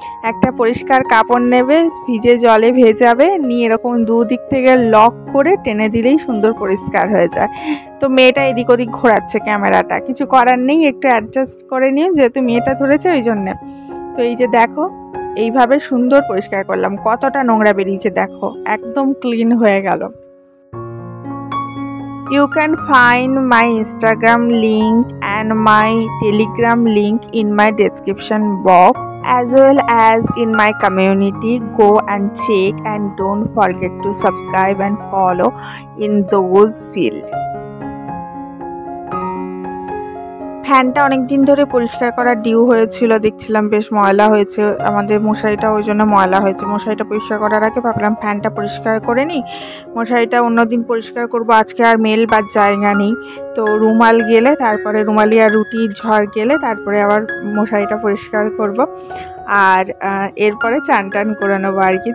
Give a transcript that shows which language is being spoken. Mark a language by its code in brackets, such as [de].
[bn] একটা পরিষ্কার কাপড় নেবে, ভিজে জলে ভেজাবে, নিয়ে এরকম দুদিক থেকে লক করে টেনে দিলেই সুন্দর পরিষ্কার হয়ে যায়। তো মেয়েটা এদিক ওদিক ঘোরাচ্ছে ক্যামেরাটা, কিছু করার নেই, একটু অ্যাডজাস্ট করে নিয়ে, যেহেতু মেয়েটা ধরেছে ওই জন্যে। তো এই যে দেখো এইভাবে সুন্দর পরিষ্কার করলাম, কতটা নোংরা বেরিয়েছে দেখো, একদম ক্লিন হয়ে গেল। [en] You can find my Instagram link and my Telegram link in my description box as well as in my community. Go and check and don't forget to subscribe and follow in those fields. [bn] ফ্যানটা অনেক দিন ধরে পরিষ্কার করা due হয়েছিল, দেখছিলাম বেশ ময়লা হয়েছে, আমাদের মশারিটা ওই জন্য ময়লা হয়েছে। মশারিটা পরিষ্কার করার আগে ভাবলাম ফ্যানটা পরিষ্কার করে নিই, মশারিটা অন্যদিন পরিষ্কার করব, আজকে আর মেল বা জায়গা নেই। তো রুমাল গেলে তারপরে রুমালি আর রুটির ঝড় গেলে তারপরে আবার মশারিটা পরিষ্কার করব, আর এরপরে চান টান করে নেবো আর কি।